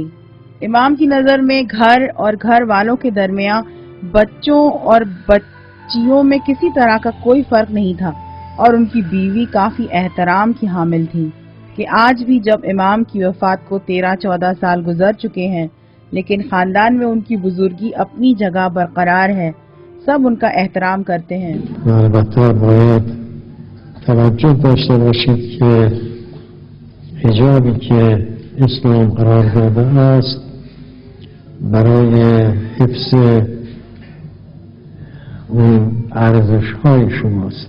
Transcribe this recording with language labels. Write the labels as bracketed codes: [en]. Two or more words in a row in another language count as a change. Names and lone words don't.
[ur] امام کی نظر میں گھر اور گھر والوں کے درمیان بچوں اور بچیوں میں کسی طرح کا کوئی فرق نہیں تھا، اور ان کی بیوی کافی احترام کی حامل تھی کہ آج بھی جب امام کی وفات کو 13-14 سال گزر چکے ہیں، لیکن خاندان میں ان کی بزرگی اپنی جگہ برقرار ہے. سب ان کا احترام کرتے ہیں. [fa] البته باید توجه داشته باشید که حجابی که اسلام قرار داده است برای حفظ اون ارزش‌های شماست.